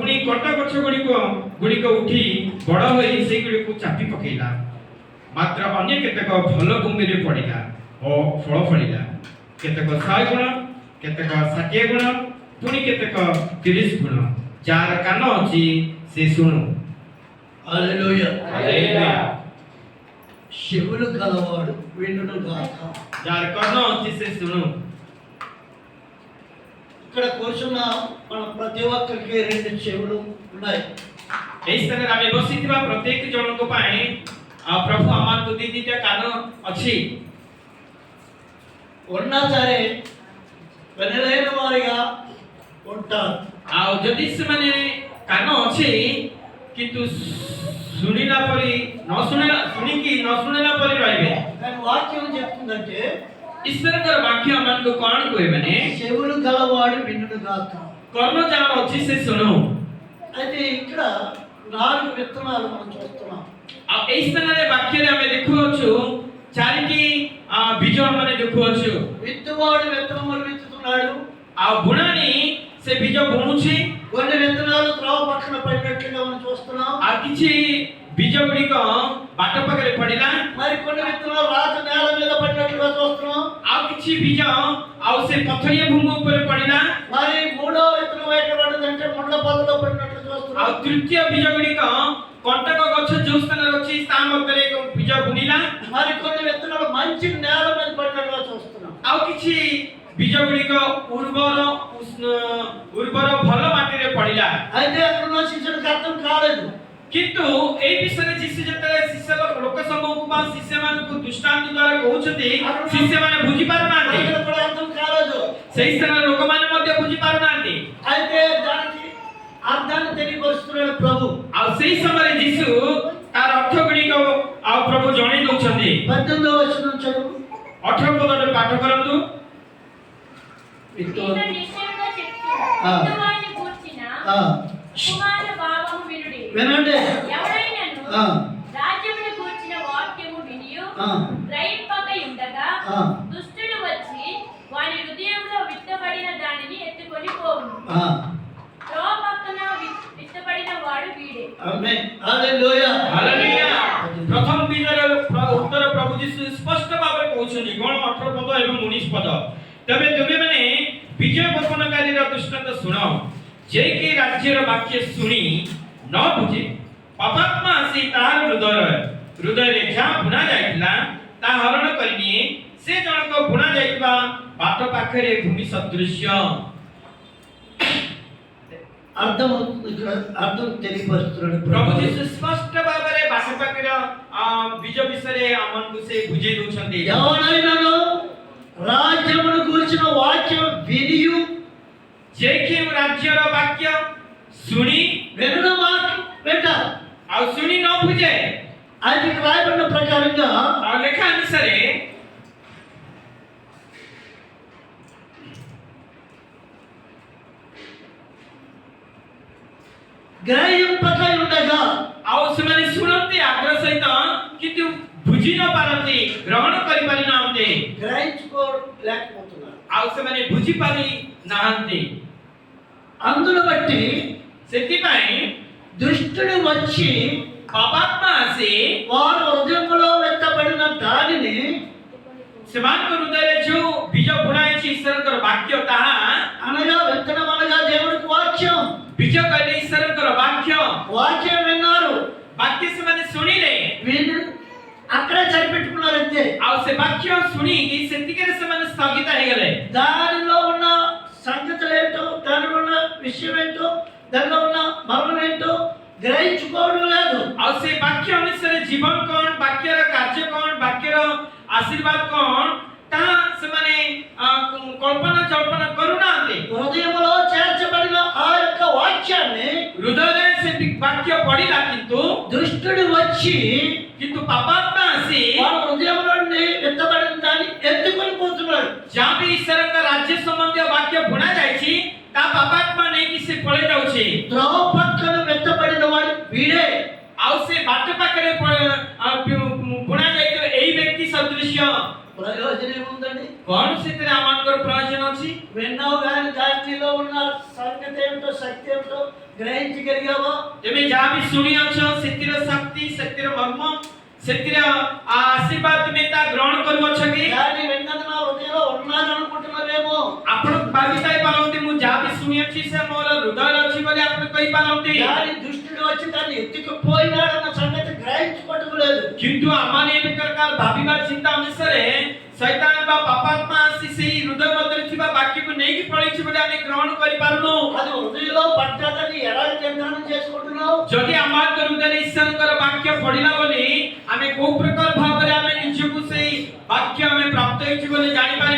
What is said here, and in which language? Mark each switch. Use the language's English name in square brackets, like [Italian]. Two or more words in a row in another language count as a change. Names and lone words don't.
[Odia] କଣ୍ଟା ଗଛ ଗୁଡ଼ିକ ଉଠି ବଡ଼ ହୋଇ ସେଗୁଡ଼ିକୁ ଚାପି ପକାଇଲା। ମାତ୍ର ଅନ୍ୟ କେତେକ ଭଲ ଭୂମିରେ ପଡ଼ିଲା ଓ ଫଳ ଫଳିଲା, କେତେକ 100 ଗୁଣ, କେତେକ 60 ଗୁଣ, ପୁଣି କେତେକ 30 ଗୁଣ। ଯାହାର କାନ ଅଛି ସେ ଶୁଣୁ। [Telugu] హల్లెలూయా. హల్లెలూయా। చెవులు గలవాడు వినును గాక. [Odia] ଯାହାର କାନ ଅଛି ସେ ଶୁଣୁ। [Telugu] ఇక్కడ కూర్చున్న మన ప్రతి ఒక్కరికి 2 చెవులు ఉన్నాయి. [Odia] ଏହି ସ୍ଥାନରେ ଆମେ ବସିଥିବା ପ୍ରତ୍ୟେକ ଜଣଙ୍କ ପାଇଁ ପ୍ରଭୁ ଆମକୁ ଦିଟା କାନ ଅଛି। [Telugu] ఉన్నా సరే వినలేని వారిగా ఉంటారు। [Odia] ଆଉ ଯଦି ସେମାନେ କାନ ଅଛି କିନ୍ତୁ ଶୁଣିଲା ପରି ଶୁଣିକି ନ ଶୁଣିଲା ପରି ରହିବେ। [Telugu] కానీ వాక్యం చెప్తుందంటే [Odia] ଈଶ୍ୱରଙ୍କର ବାକ୍ୟ ଆମକୁ କ'ଣ କୁହେ ମାନେ [Telugu] చెవులు గలవాడు వినును గాక। [Odia] କର୍ଣ୍ଣ ଯାହାର ଅଛି ସେ ଶୁଣୁ। [Telugu] అయితే ఇక్కడ 4 విత్తనాలు మనం చూస్తున్నాం। [Odia] ଆଉ ଏହି ସ୍ଥାନରେ ବାକ୍ୟରେ ଆମେ ଦେଖୁଅଛୁ 4ଟି ବୀଜ ଆମେ ଦେଖୁଅଛୁ। [Telugu] విత్తువాడు విత్తనములు విత్తుతున్నాడు। [Odia] ଆଉ ବୁଣାଣି ସେ ବୀଜ ବୁଣୁଛି। [Telugu] కొన్ని విత్తనాలు త్రోవ పక్కన పడినట్లుగా మనం చూస్తున్నాం। [Odia] ଆଉ କିଛି ବୀଜ ଗୁଡ଼ିକ ବାଟ ପାଖରେ ପଡ଼ିଲା। [Telugu] మరి కొన్ని విత్తనాలు రాతి నేల మీద పడినట్లుగా చూస్తున్నాం। [Odia] ଆଉ କିଛି ବୀଜ ଆଉ ସେ ପଥରିଆ ଭୂమి ଉପରେ ପଡ଼ିଲା। [Telugu] మరి మూడో విత్తనం ఎక్కడ పడిందంటే ముళ్ళ పొదలో పడినట్లు చూస్తున్నాం। [Odia] ଆଉ ତୃତୀୟ ବୀଜ ଗୁଡ଼ିକ କଣ୍ଟକ ଗଛ ଯୋଉ ସ୍ଥାନରେ ଅଛି ତା ମଧ୍ୟରେ ବୀଜ ବୁଣିଲା। [Telugu] మరి కొన్ని విత్తనాలు మంచి నేల మీద పడినట్లుగా చూస్తున్నాం। [Odia] ଆଉ କିଛି ବୀଜ ଗୁଡ଼ିକ ଉର୍ବର ଭଲ ମାଟିରେ ପଡ଼ିଲା। [Telugu] అయితే అక్కడ ఉన్న శిష్యుడికి అర్థం కాలేదు। [Odia] କିନ୍ତୁ এই ବିଷୟରେ ଯୀଶୁ ଯେତେବେଳେ ଶିଷ୍ୟ ଲୋକ ସମୂହକୁ ବା ଶିଷ୍ୟମାନଙ୍କୁ ଦୃଷ୍ଟାନ୍ତ ଦ୍ୱାରା କହୁଛନ୍ତି ଶିଷ୍ୟମାନେ ବୁଝି ପାରୁନାହାନ୍ତି। [Telugu] అక్కడ కూడా అర్థం కాలేదు। [Odia] ସେହି ସ୍ଥାନରେ ଲୋକମାନେ ମଧ୍ୟ ବୁଝି ପାରୁନାହାନ୍ତି। [Telugu] అయితే దానికి అర్థాన్ని తెలియపరుస్తున్నాడు ప్రభు। [Odia] ଆଉ ସେହି ସମୟରେ ଯୀଶୁ ତାର ଅର୍ଥ ଗୁଡ଼ିକ ଆଉ ପ୍ରଭୁ ଜଣେଇ ଦଉଛନ୍ତି। [Telugu] 18వ వచనం చదువు। [Odia] 18 ପଦରେ ପାଠ କରନ୍ତୁ। [Telugu] విత్తువాడు నిశ్చయంగా చెప్తున్నాను, విత్తువాడిని గూర్చిన ఉపమాన భావము వినుడి. వినండి। ఎవరైనను రాజ్యమును గూర్చిన వాక్యము వినియు గ్రహింపక ఉండగా దుష్టుడు వచ్చి వాని హృదయంలో విత్తబడిన దానిని ఎత్తుకొని పోవును. త్రోవ పక్కన విత్తబడిన వాడు వీడే। ఆమేన్। హల్లెలూయా। [Odia] ହାଲେଲୁୟା। ପ୍ରଥମ ବୀଜର ଉତ୍ତର ପ୍ରଭୁ ଯୀଶୁ ସ୍ପଷ୍ଟ ଭାବରେ କହୁଛନ୍ତି। କ'ଣ 18 ପଦ ଏବଂ 19 ପଦ। ତେବେ ତୁମେମାନେ ବୀଜ ବପନକାରୀର ଦୃଷ୍ଟାନ୍ତ ଶୁଣ। ଯେ କି ରାଜ୍ୟର ବାକ୍ୟ ଶୁଣି ନ ବୁଝେ ପାପାତ୍ମା ଆସି ତାହାର ହୃଦୟରେ ଯାହା ବୁଣା ଯାଇଥିଲା ତାହା ହରଣ କରିନିଏ। ସେ ଜଣକ ବୁଣା ଯାଇଥିବା ବାଟ ପାଖରେ ଭୂମି ସଦୃଶ୍ୟ। [Telugu] అర్థం తెలియపరుస్తున్నాడు [Odia] ପ୍ରଭୁ ଯୀଶୁ ସ୍ପଷ୍ଟ ଭାବରେ ବାଟ ପାଖର ବୀଜ ବିଷୟରେ ଆମକୁ ସେ ବୁଝେଇ ଦଉଛନ୍ତି। [Telugu] ఎవరైనాను రాజ్యమును గురించిన వాక్యం వినియు [Odia] ଯେ କେଉଁ ରାଜ୍ୟର ବାକ୍ୟ ଶୁଣି [Telugu] వినన మాట వింటారు। [Odia] ଆଉ ଶୁଣି ନ ବୁଝେ [Telugu] అది రాయబడిన ప్రకారంగా [Odia] ଆଉ ଲେଖା ଅନୁସାରେ [Telugu] గ్రహింపక ఉండగా [Odia] ଆଉ ସେମାନେ ଶୁଣନ୍ତି ଆଗ୍ରହ ସହିତ କିନ୍ତୁ ବୁଝି ନ ପାରନ୍ତି, ଗ୍ରହଣ କରିପାରି ନାହାନ୍ତି। [Telugu] గ్రహించుకోలేకపోతున్నారు। [Odia] ଆଉ ସେମାନେ ବୁଝି ପାରି ନାହାନ୍ତି। [Telugu] అందును బట్టి [Odia] ସେଥିପାଇଁ [Telugu] దుష్టుడు వచ్చి [Odia] ପାପାତ୍ମା ଆସି [Telugu] వారు హృదయంలో వ్యక్తపడిన దానిని [Odia] ସେମାନଙ୍କ ହୃଦୟରେ ଯୋଉ ବୀଜ ବୁଣା ହେଇଛି ଈଶ୍ୱରଙ୍କର ବାକ୍ୟ ତାହା [Telugu] అనగా విత్తనం అనగా దేవునికి వాక్యం। [Odia] ବୀଜ କହିଲେ ଈଶ୍ୱରଙ୍କର ବାକ୍ୟ। [Telugu] వాక్యం విన్నారు, [Odia] ବାକ୍ୟ ସେମାନେ ଶୁଣିଲେ [Telugu] విని అక్కడే సరిపెట్టుకున్నారు అంతే। [Odia] ଆଉ ସେ ବାକ୍ୟ ଶୁଣିକି ସେତିକିରେ ସେମାନେ ସ୍ଥଗିତ ହେଇଗଲେ। [Telugu] దానిలో ఉన్న సంగతులు ఏంటో, దానిలో ఉన్న విషయం ఏంటో, దానిలో ఉన్న మర్మం ఏంటో గ్రహించుకోవడం లేదు। [Odia] ଆଉ ସେ ବାକ୍ୟ ଅନୁସାରେ ଜୀବନ କ'ଣ, ବାକ୍ୟର କାର୍ଯ୍ୟ କ'ଣ, ବାକ୍ୟର ଆଶୀର୍ବାଦ କ'ଣ ତାହା ସେମାନେ କଳ୍ପନା ଚଳ୍ପନା କରୁନାହାନ୍ତି। [Telugu] హృదయంలో చేర్చబడిన ఆ యొక్క వాక్యాన్ని [Odia] ହୃଦୟରେ ସେ ବାକ୍ୟ ପଡ଼ିଲା କିନ୍ତୁ [Telugu] దుష్టుడు వచ్చి [Odia] ପାପାତ୍ମା ଆସି [Telugu] వారి హృదయంలో విత్తబడిన దాన్ని ఎత్తుకొని పోతున్నాడు। [Odia] ଯାହା ବି ଈଶ୍ୱରଙ୍କ ରାଜ୍ୟ ସମ୍ବନ୍ଧୀୟ ବାକ୍ୟ ବୁଣା ଯାଇଛି ତା ପାପାତ୍ମା ନେଇକି ସେ ପଳେଇ ଯାଉଛି। [Telugu] త్రోవ పక్కన విత్తబడిన వాడు వీడే। [Odia] ଆଉ ସେ ବାଟ ପାଖରେ ବୁଣା ଯାଇଥିବା ଏଇ ବ୍ୟକ୍ତି ସଦୃଶ୍ୟ। [Telugu] ప్రయోజనం ఏముందండి? [Odia] କ'ଣ ସେଥିରେ ଆମମାନଙ୍କର ପ୍ରయోଜନ ଅଛି? [Telugu] విన్నావు కానీ దానిలో ఉన్న సంగతి ఏమిటో, శక్తి ఏమిటో గ్రహించగలిగావా? [Odia] ତେବେ ଯାହା ବି ଶୁଣି ଅଛ ସେଥିର ଶକ୍ତି ସେଥିର ମର୍ମ ସେଥିର ଆଶୀର୍ବାଦ ତୁମେ ତା ଗ୍ରହଣ କରୁଅଛ କି? [Telugu] దాన్ని విన్నది నా హృదయంలో ఉన్నాదనుకుంటున్నావేమో. [Odia] ଆପଣ ଭାବିଥାଇ ପାରନ୍ତି ମୁଁ ଯାହା ବି ଶୁଣି ଅଛି ସେ ମୋର ହୃଦୟରେ ଅଛି ବୋଲି ଆପଣ କହିପାରନ୍ତି। [Telugu] దాని దుష్టుడు వచ్చి దాన్ని ఎత్తుకుపోయినాడన్న సంగతి గ్రహించుకోవటం లేదు. [Odia] କିନ୍ତୁ ଆମମାନେ ଏ ପ୍ରକାର ଭାବିବା ଚିନ୍ତା ଅନୁସାରେ ଶୈତାନ ବା ପାପାତ୍ମା ଆସି ସେଇ ହୃଦୟ ମଧ୍ୟରେ ଥିବା ବାକ୍ୟକୁ ନେଇକି ପଳେଇଛି ବୋଲି ଆମେ ଗ୍ରହଣ କରିପାରୁନୁ। [Telugu] అది హృదయంలో పడ్డదని ఎలా నిర్ధారణ చేసుకుంటున్నావు? [Odia] ଯଦି ଆମ ହୃଦୟରେ ଈଶ୍ୱରଙ୍କର ବାକ୍ୟ ପଡ଼ିଲା ବୋଲି ଆମେ କୋଉ ପ୍ରକାର ଭାବରେ ଆମେ ନିଜକୁ ସେଇ ବାକ୍ୟ ଆମେ ପ୍ରାପ୍ତ ହେଇଛି ବୋଲି ଜାଣିପାରିବା।